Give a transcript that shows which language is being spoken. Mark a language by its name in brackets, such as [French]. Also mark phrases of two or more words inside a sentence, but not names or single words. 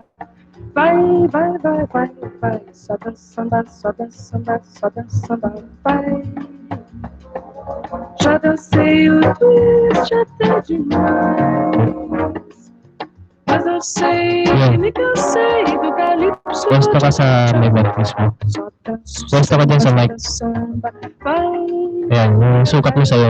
[Portuguese] Vai, vai, vai, vai, vai. Só danço samba, só danço samba, só danço samba. Vai. Já dancei o twist até demais. Mas eu sei, me cansei do calypso. [Filipino] Basta ka sa may mic mismo. [Portuguese] Só danço [Filipino] Basta ka dyan sa mic. [Portuguese] samba, vai. [Filipino] Ayan, yung sukat mo sa'yo.